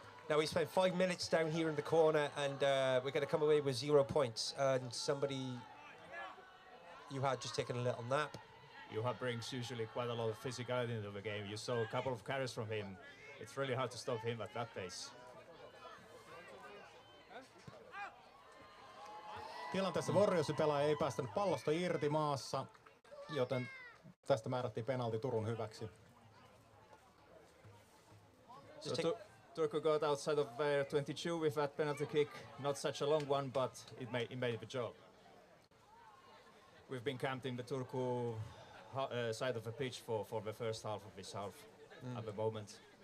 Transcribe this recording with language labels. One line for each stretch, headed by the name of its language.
English: Now we spent 5 minutes down here in the corner and we're going to come away with 0 points. And somebody... You had just taken a little nap. Juha brings usually quite a lot of physicality into the game. You saw a couple of carries from him. It's really hard to stop him at that pace.
Finnish: Tilanteessa Warriorsin pelaaja ei päästänyt pallosta irti maassa, joten tästä määrättiin penalti Turun hyväksi.
English: So Turku got outside of 22 with that penalty kick. Not such a long one, but it made the job. We've been camped in the Turku side of the pitch for the first half of this half at the moment.